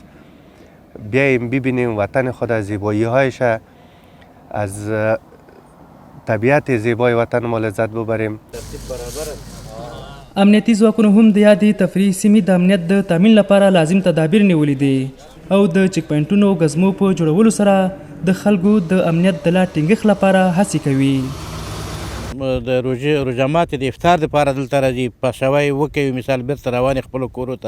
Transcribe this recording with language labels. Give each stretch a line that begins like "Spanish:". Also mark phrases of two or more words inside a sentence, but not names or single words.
Persian: بیایم ببینیم وطن خود از زیبایی‌هایش، از طبیعت زیبای وطن ما لذت ببریم.
Pashto: امنیتي ځواکونو هم د یادې تفریحي سیمې د امنیت د تامین لپاره لازم تدابیر نیولي دي او د چک پوینټونو او ګزمو په جوړولو سره د خلکو د امنیت د لا ټینګښت لپاره هڅې کوي. د روژه ماتې د افطار دپاره دلته راځي، پاشوی وکوي، مثال بیرته روانې خپلو کورو ته.